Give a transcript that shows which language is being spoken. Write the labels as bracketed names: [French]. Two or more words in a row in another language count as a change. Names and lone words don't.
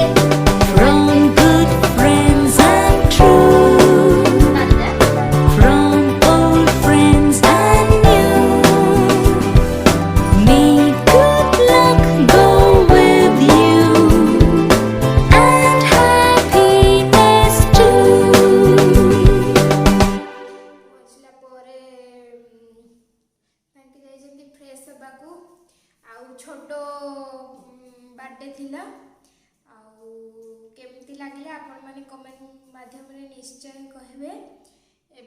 [English] From good friends and true. From old friends and new. May good luck go with you and happiness too. [Odia] ପହଞ୍ଚିଲା ପରେ ତାଙ୍କେ ଯାଇଛନ୍ତି ଫ୍ରେଶ୍ ହେବାକୁ ଆଉ ଛୋଟ ବାର୍ଥଡେ ଥିଲା ଆଉ କେମିତି ଲାଗିଲା ଆପଣମାନେ କମେଣ୍ଟ ମାଧ୍ୟମରେ ନିଶ୍ଚୟ କହିବେ ଏବେ